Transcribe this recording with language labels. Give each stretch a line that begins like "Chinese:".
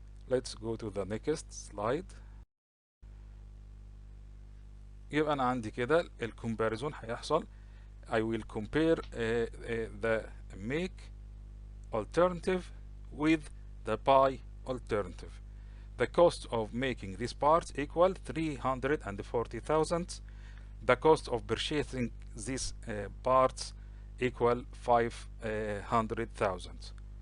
English: Let's go to the next slide.
Arabic: يبقى أنا عندي كده الكومباريزون هيحصل.
English: I will compare the make alternative with the buy alternative. The cost of making this part equal 340,000. The cost of purchasing these parts equal 500,000.